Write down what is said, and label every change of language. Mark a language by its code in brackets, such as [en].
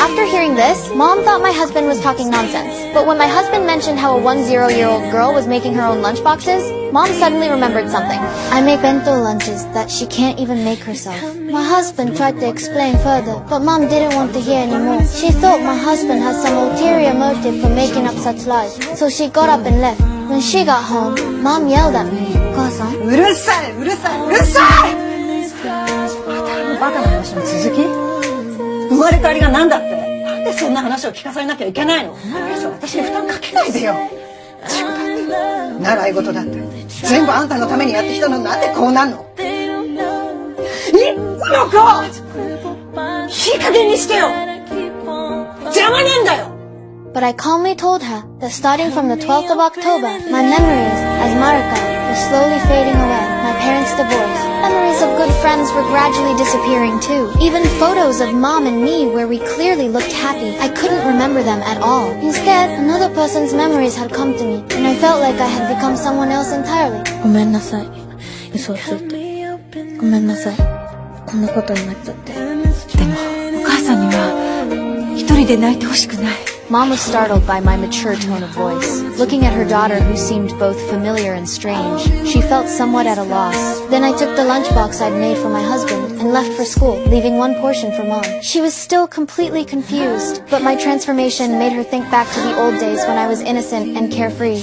[en] After hearing this, Mom thought my husband was talking nonsense. But when my husband mentioned how a 10-year-old girl was making her own lunchboxes, Mom suddenly remembered something. I make bento lunches that she can't even make herself. My husband tried to explain further, but Mom didn't want to hear anymore. She thought my husband had some ulterior motive for making up such lies, so she got up and left. When she got home, Mom yelled at me. [ja] お母さん、うるさい、うるさい、うるさい。またあのバカな話の続き？生まれ変わりが何だって？なんでそんな話を聞かされなきゃいけないの？私に負担かけないでよ。仕事だって、習い事だって、全部あんたのためにやってきたのになんでこうなんの？いつの子！いい加減にしてよ！邪魔なんだよ！ [en] But I calmly told her that starting from the 12th of October, my memories as Marika were slowly fading away. My parents divorced. Memories of good friends were gradually disappearing too. Even photos of Mom and me where we clearly looked happy, I couldn't remember them at all. Instead, another person's memories had come to me, and I felt like I had become someone else entirely. [ja] ごめんなさい。嘘をついて。ごめんなさい。こんなことになっちゃって。でもお母さんには一人で泣いてほしくない。 [en] Mom was startled by my mature tone of voice. Looking at her daughter who seemed both familiar and strange, she felt somewhat at a loss. Then I took the lunchbox I'd made for my husband and left for school, leaving one portion for Mom. She was still completely confused, but my transformation made her think back to the old days when I was innocent and carefree.